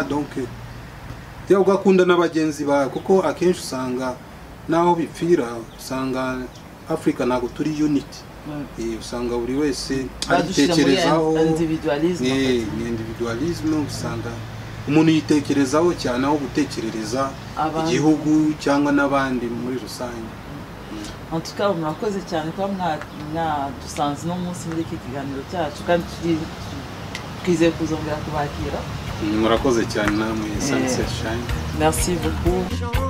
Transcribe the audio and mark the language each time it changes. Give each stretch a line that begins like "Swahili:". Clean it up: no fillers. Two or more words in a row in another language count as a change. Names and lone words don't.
Kinyarwanda: Donc yo ugakunda n'abagenzi bawe, kuko akenshi usanga naho bipfira, usanga Africa ntabwo turi unity. Usanga buri wese aritekerezaho, individualisme. Usanga umuntu yitekerezaho cyane aho gutekerereza igihugu cyangwa n'abandi muri rusange.
French: En tout cas,
Kinyarwanda: murakoze cyane kuba mwadusanze no munsi muri iki kiganiro cyacu, kandi twizeye kuzongera kubakira. Murakoze cyane namwe Sunset Shine.
French: Merci beaucoup.